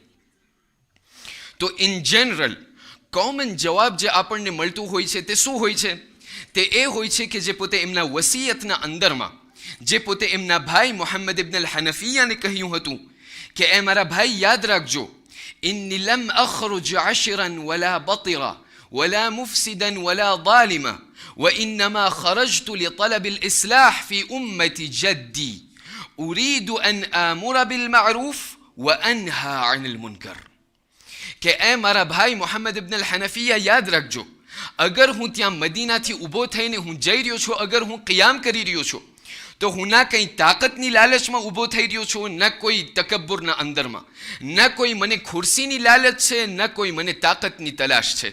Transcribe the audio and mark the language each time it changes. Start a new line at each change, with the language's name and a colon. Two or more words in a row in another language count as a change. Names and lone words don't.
Gujarati: તો
English: in general common
Gujarati: જવાબ જે આપણને મળતું હોય છે તે શું હોય છે? તે એ હોય છે કે જે પોતે એમના વસીયતના અંદરમાં, જે પોતે એમના ભાઈ મુહમ્મદ ઇબ્ન અલ હનફિયાને કહ્યું હતું કે એ મારા ભાઈ યાદ રાખજો,
Arabic: إني لم أخرج أشرا ولا بطرا ولا مفسدا ولا ظالما وإنما خرجت لطلب الإصلاح في أمة جدي أريد أن آمر بالمعروف وأنهى عن المنكر.
Gujarati: કે એ મારા ભાઈ મુહમ્મદ ઇબ્ન અલ હનફિયા યાદ રાખજો, અગર હું ત્યાં મદીનાથી ઊભો થઈને હું જઈ રહ્યો છું, અગર હું क़િયામ કરી રહ્યો છું તો હું ના કંઈ તાકાતની લાલચમાં ઊભો થઈ રહ્યો છું, ના કોઈ તકબ્બુરના અંદરમાં, ના કોઈ મને ખુરશીની લાલચ છે, ના કોઈ મને તાકાતની તલાશ છે.